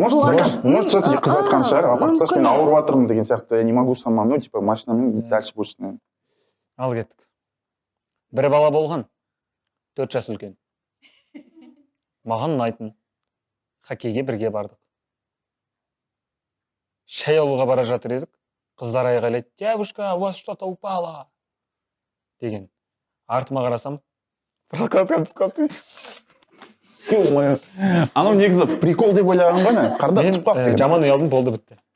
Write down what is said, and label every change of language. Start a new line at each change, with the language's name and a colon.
Russian: может, все-таки
Kazakh: қыз айтқан шығар, апа, мен ауырып жатырмын деген сияқты,
Russian: я не могу сама, ну, типа,
Kazakh: машинамен
Russian: дальше больше.
Kazakh: Ал кеттік. Бір бала болған, 4 жас үлкен. Маған ұнайтын. Хоккейге бірге бардық. Шай алуға бара жатыр едік. Қыздар айғайлайды,
Russian: девушка, у вас что-то упало.
Kazakh: Деген. Артыма қарасам, прокатқа түсіп қалыпты. Анау негізі прикол деп ойлаған ғой, не? Қарда түсіп қалып деген. Жаман ұялдым, болды бітті.